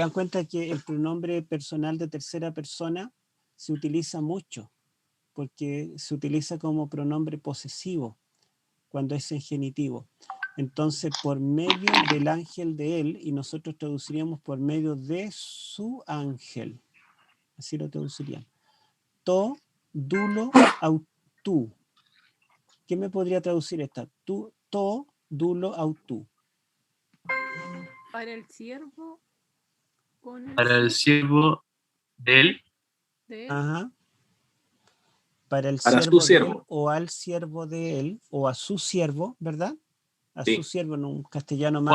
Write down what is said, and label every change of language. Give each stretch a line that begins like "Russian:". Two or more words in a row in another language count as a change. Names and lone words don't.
Spanish: dan cuenta que el pronombre personal de tercera persona se utiliza mucho, porque se utiliza como pronombre posesivo cuando es en genitivo. Entonces, por medio del ángel de él, y nosotros traduciríamos por medio de su ángel. Así lo traducirían.
Greek: τοῦ δούλου αὐτοῦ.
Spanish: ¿Qué me podría traducir esta?
Greek: τοῦ δούλου αὐτοῦ.
Spanish: Para el siervo con el Para el siervo de él. de él. Ajá. Para el Para siervo su de él, siervo. o al siervo de él, o a su siervo, ¿verdad? A Sí. su siervo en un castellano más